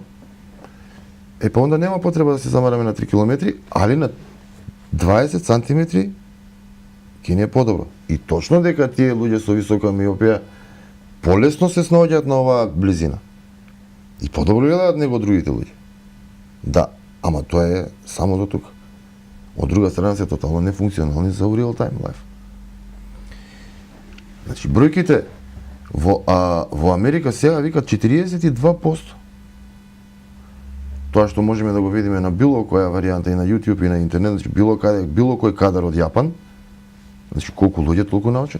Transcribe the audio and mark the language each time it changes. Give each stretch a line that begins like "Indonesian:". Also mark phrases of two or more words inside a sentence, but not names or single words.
Macedonian: Па онда нема потреба да се замараме на 3 километри, али на 20 сантиметри ќе не е подобро. И точно дека тие луѓе со висока миопија полесно се снаоѓаат на оваа близина. И подобро гледаат него другите луѓе. Да, ама тоа е само до тука. Од друга страна се тотално нефункционални за
English: real time life.
Macedonian: Значи бројките во Америка сега викат 42%. Тоа што можеме да го видиме на било која варијанта и на YouTube и на интернет, значи било кој кадар од Јапан, значи колку луѓе толку научари.